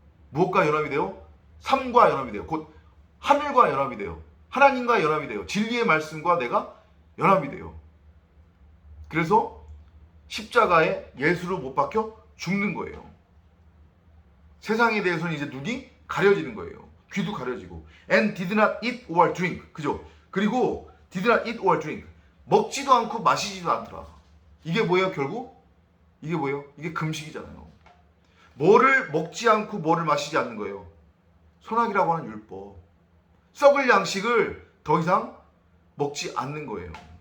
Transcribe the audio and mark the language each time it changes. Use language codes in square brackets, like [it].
[ko] 무엇과 연합이 돼요? 삶과 연합이 돼요. 곧 하늘과 연합이 돼요. 하나님과 연합이 돼요. 진리의 말씀과 내가 연합이 돼요. 그래서 십자가에 예수로 못 박혀 죽는 거예요. 세상에 대해서는 이제 눈이 가려지는 거예요. 귀도 가려지고. [en] And did not eat or drink. [ko] 그죠? 그리고 [en] did not eat or drink. [ko] 먹지도 않고 마시지도 않더라. 이게 뭐예요, 결국? 이게 뭐예요? 이게 금식이잖아요. 뭐를 먹지 않고 뭐를 마시지 않는 거예요? 선악이라고 하는 율법. 썩을 양식을 더 이상 먹지 않는 거예요.